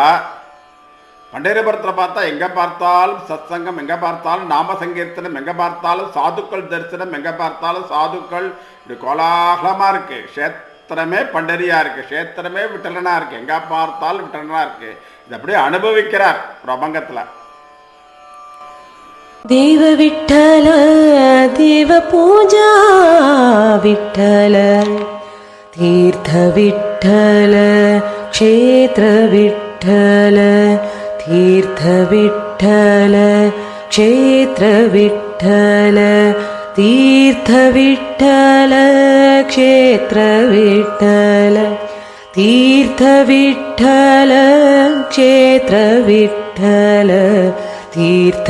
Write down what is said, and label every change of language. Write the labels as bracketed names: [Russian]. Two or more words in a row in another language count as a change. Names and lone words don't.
[Tamil] பண்டரிபுரத்தில் பார்த்தா எங்கே பார்த்தாலும் சத்சங்கம், எங்கே பார்த்தாலும் நாம சங்கீர்த்தனம், எங்கே பார்த்தாலும் சாதுக்கள் தரிசனம், எங்கே பார்த்தாலும் சாதுக்கள், இப்படி கோலாகலமாக இருக்குது. க்ஷேத்திரமே பண்டரியாக இருக்குது, க்ஷேத்திரமே விட்டலனாக இருக்குது, எங்கே பார்த்தாலும் விட்டலனாக இருக்குது. இது அப்படியே அனுபவிக்கிறார் பிரபங்கத்தில். [Marathi] देव विठ्ठल देव पूजा विठ्ठल तीर्थ विठ्ठल क्षेत्र विठ्ठल तीर्थ विठ्ठल क्षेत्र विठ्ठल तीर्थ विठ्ठल क्षेत्र विठ्ठल तीर्थ विठ्ठल क्षेत्र विठ्ठल तीर्थ